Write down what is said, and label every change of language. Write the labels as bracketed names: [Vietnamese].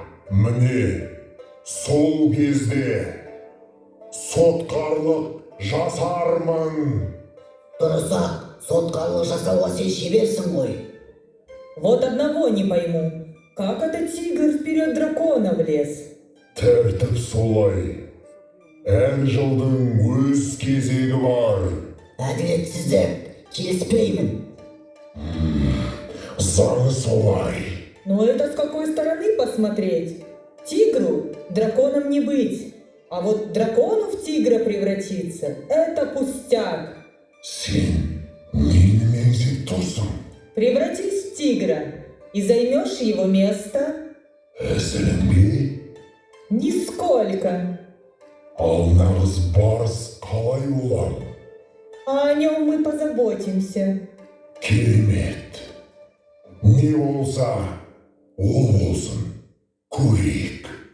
[Kazakh] Міне сол кезде сотқарлық жасармын. Дұрыс-ақ, сотқарлық жасауға сен шеберсің ғой. [Russian] Вот одного не пойму. Как это тигр вперед дракона влез? [Kazakh] Тәртіп солай. Әр жылдың өз кезегі бар. Әділетсіздік, келіспеймін. Заңы солай. [Russian] Но это с какой стороны посмотреть? Тигру драконом не быть. А вот дракону в тигра превратиться – это пустяк. [Kazakh] Сен нені меңзеп тұрсың? [Russian] Превратись в тигра и займешь его место. [Kazakh] Әзіліңбе? [Russian] Нисколько. [Kazakh] Ал нағыз барыс қалай болам? [Russian] А о нем мы позаботимся. [Kazakh] Керемет. Не болса, ол болсын. Көрейік.